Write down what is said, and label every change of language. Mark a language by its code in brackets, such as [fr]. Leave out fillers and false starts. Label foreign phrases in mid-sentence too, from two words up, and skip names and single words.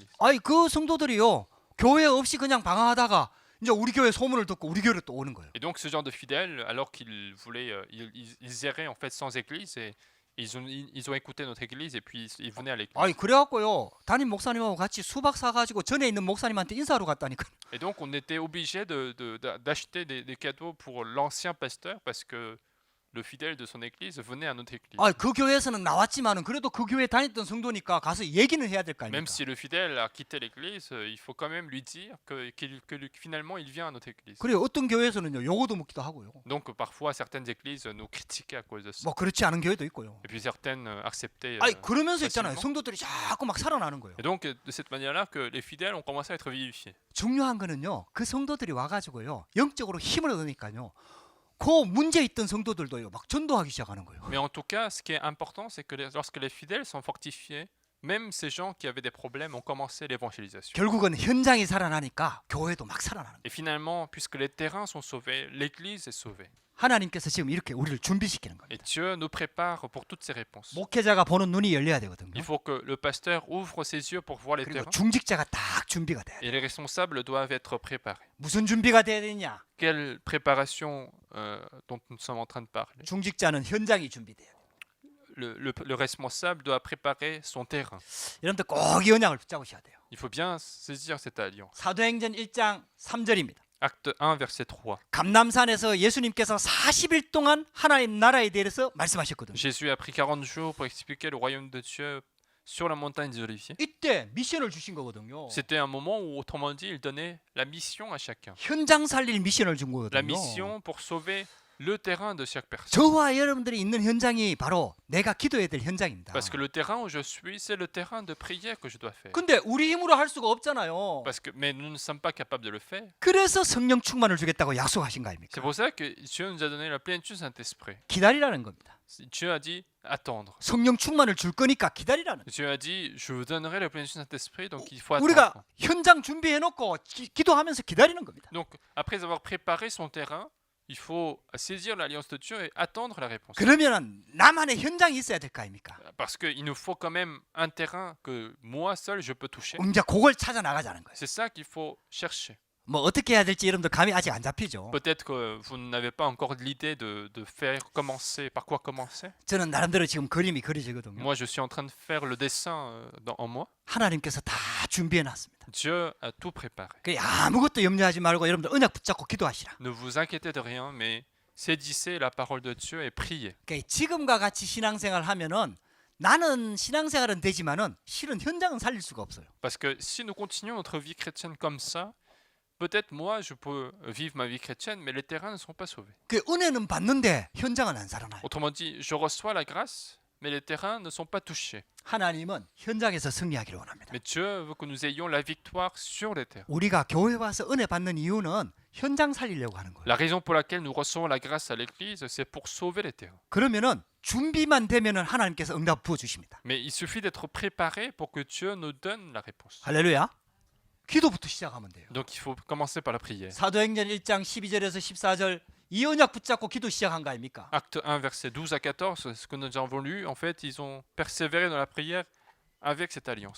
[ko] 그 성도들이요 교회 없이 그냥 방황하다가 이제 우리 교회 소문을 듣고 우리 교회로 또 오는 거예요. [fr] Et donc ce genre de fidèles, alors qu'ils voulaient, ils erraient en fait sans église et ils ont écouté notre église et puis ils venaient à l'église. [ko] 그래갖고요 담임 목사님하고 같이 수박 사가지고 전에 있는 목사님한테 인사하러 갔다니까. [fr] Et donc on était obligé d'acheter des cadeaux pour l'ancien pasteur parce que le fidèle de son église venait à notre église. [ko] 그 교회에서는 나왔지만은 그래도 그 교회 다녔던 성도니까 가서 얘기는 해야 될 거 아닙니까? [fr] Même si le fidèle a quitté l'église, il faut quand même lui dire que finalement il vient à notre église. [ko] 그래요. 어떤 교회에서는요 요거도 묻기도 하고요. [fr] Donc parfois certaines églises nous critiquaient à cause de ça. [ko] 뭐 그렇지 않은 교회도 있고요. [fr] Et puis certaines acceptaient. [ko] 그러면서 있잖아요. [fr] facilement. [ko] 성도들이 자꾸 막 살아나는 거예요. [fr] Et donc de cette manière-là que les fidèles ont commencé à être vivifiés. [ko] 중요한 거는요. 그 성도들이 와가지고요. 영적으로 힘을 얻으니까요. 그 문제 있던 성도들도요. 막 전도하기 시작하는 거예요. [fr] Mais en tout cas, ce qui est important, c'est que lorsque les fidèles sont fortifiés, même ces gens qui avaient des problèmes ont commencé l'évangélisation. [ko] 결국은 현장이 살아나니까 교회도 막 살아나는 거예요. [fr] Et finalement, puisque les terrains sont sauvés, l'Église est sauvée. [ko] 하나님께서 지금 이렇게 우리를 준비시키는 거예요. [fr] Et Dieu nous prépare pour toutes ces réponses. [ko] 목회자가 보는 눈이 열려야 되거든요. [fr] Il faut que le pasteur ouvre ses yeux pour voir les [ko] 그리고 [fr] terrains. [ko] 중직자가 딱 준비가 돼야 돼. [fr] Et les responsables doivent être préparés. [ko] 무슨 준비가 돼야 되냐? [fr] Quelle préparation dont nous sommes en train de parler? [ko] 중직자는 현장이 준비돼야 돼. [fr] Le responsable doit préparer son terrain. [ko] 여러분들 꼭 이 언약을 붙잡으셔야 돼요. [fr] Il faut bien saisir cette alliance. [ko] 사도행전 1장 3절입니다. [fr] Acte 1, verset 3. [ko] 감남산에서 예수님께서 40일 동안 하나님 나라에 대해서 말씀하셨거든요. [fr] Jésus a pris 40 jours pour expliquer le royaume de Dieu sur la montagne des Oliviers. [ko] 이때 미션을 주신 거거든요. [fr] C'était un moment où, autrement dit, il donnait la mission à chacun. [ko] 현장 살릴 미션을 준 [fr] La [ko] 거거든요. [fr] mission pour sauver le terrain de chaque personne. [ko] 저와 여러분들이 있는 현장이 바로 내가 기도해야 될 현장입니다. [fr] Parce que le terrain où je suis, c'est le terrain de prière que je dois faire. [ko] 근데 우리 힘으로 할 수가 없잖아요. [fr] Mais nous ne sommes pas capables de le faire. [ko] 그래서 성령 충만을 주겠다고 약속하신 거 [fr] C'est [ko] 아닙니까? [fr] pour ça que Dieu nous a donné la plénitude du Saint-Esprit. [ko] 기다리라는 겁니다. [fr] Dieu a dit attendre. [ko] 성령 충만을 줄 거니까 기다리라는 거예요. [fr] Dieu a dit je vous donnerai la plénitude du Saint-Esprit, donc il faut [ko] 우리가 [fr] attendre. [ko] 현장 준비해 놓고 기도하면서 기다리는 겁니다. [fr] Donc après avoir préparé son terrain, il faut saisir l'alliance de Dieu et attendre la réponse. [ko] 그러면은 나만의 현장이 있어야 될 거 아닙니까? [fr] Parce qu'il nous faut quand même un terrain que moi seul je peux toucher. [ko] 이제 그걸 찾아 나가자는 거예요. [fr] C'est ça qu'il faut chercher. [ko] 뭐 어떻게 해야 될지 여러분들 감이 아직 안 잡히죠. [fr] Peut-être que vous n'avez pas encore l'idée de faire commencer, par quoi commencer. [ko] 저는 나름대로 지금 그림이 그려지거든요. [fr] Moi, je suis en train de faire le dessin en moi. [ko] 하나님께서 다 준비해 놨습니다. [fr] Dieu a tout préparé. [ko] 그 아무것도 염려하지 말고 여러분들 언약 붙잡고 기도하시라. [fr] Ne vous inquiétez de rien, mais saisissez la parole de Dieu et priez. [ko] 그러니까 지금과 같이 신앙생활 하면은 나는 신앙생활은 되지만은 실은 현장은 살릴 수가 없어요. [fr] Parce que si nous continuons notre vie chrétienne comme ça, peut-être moi je peux vivre ma vie chrétienne, mais les terrains ne sont pas sauvés. [ko] 그 은혜는 받는데 현장은 안 살아나요. [fr] Autrement dit, je reçois la grâce, mais les terrains ne sont pas touchés. [ko] 하나님은 현장에서 승리하기를 원합니다. [fr] Mais Dieu veut que nous ayons la victoire sur les terrains. [ko] 우리가 교회 와서 은혜 받는 이유는 현장 살리려고 하는 거예요. [fr] La raison pour laquelle nous recevons la grâce à l'Église, c'est pour sauver les terrains. [ko] 그러면은 준비만 되면은 하나님께서 응답 부어 주십니다. [fr] Mais il suffit d'être préparé pour que Dieu nous donne la réponse. [ko] 할렐루야. 기도부터 시작하면 돼요. [fr] Donc il faut commencer par la prière. [ko] 사도행전 1장 12절에서 14절 이 언약 붙잡고 기도 시작한 거 아닙니까? [fr] Acte 1, versets 12 à 14, ce que nous avons lu, en fait, ils ont persévéré dans la prière avec cette alliance.